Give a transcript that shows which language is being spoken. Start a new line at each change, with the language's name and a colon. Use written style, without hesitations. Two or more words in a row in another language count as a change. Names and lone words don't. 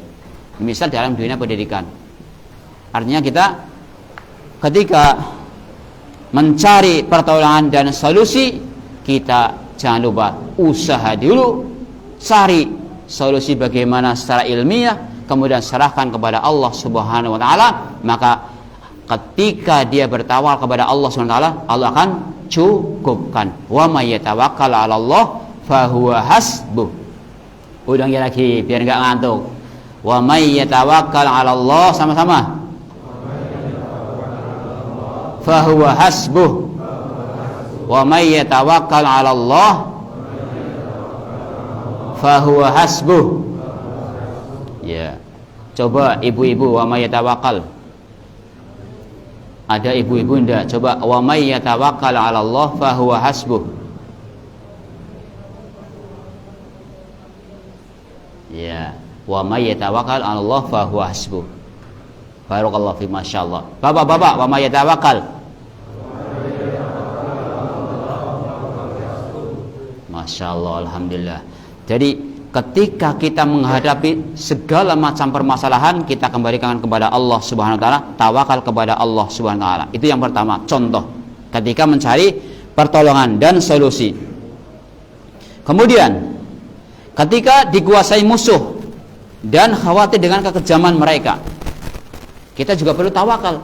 Indonesian: Misal dalam dunia pendidikan. Artinya kita ketika mencari pertolongan dan solusi, kita jangan lupa usaha dulu, cari solusi bagaimana secara ilmiah, kemudian serahkan kepada Allah
Arabic: سبحانه وتعالى.
Indonesian: Maka ketika dia bertawakal kepada Allah
Arabic: سبحانه وتعالى,
Indonesian: Allah akan cukupkan.
Arabic: ومن يتوكل على الله فهو حسبه. Ulangi lagi biar enggak ngantuk. ومن يتوكل على الله, sama-sama. فهو حسبه. ومن يتوكل على الله فهو حسبه.
Indonesian: Ya. Coba ibu-ibu
Arabic: ومن يتوكل.
Indonesian: Ada ibu-ibu ndak? Coba
Arabic: ومن يتوكل على الله فهو حسبه. Ya, ومن يتوكل على الله فهو حسبه. بارك الله في ما شاء الله. Bapak-bapak, ومن يتوكل. ما شاء الله، الحمد لله.
Indonesian: Jadi ketika kita menghadapi segala macam permasalahan, kita kembalikan kepada Allah
Arabic: سبحانه وتعالى,
Indonesian: tawakal kepada Allah
Arabic: سبحانه وتعالى.
Indonesian: Itu yang pertama, contoh ketika mencari pertolongan dan solusi. Kemudian ketika dikuasai musuh dan khawatir dengan kekejaman mereka, kita juga perlu tawakal.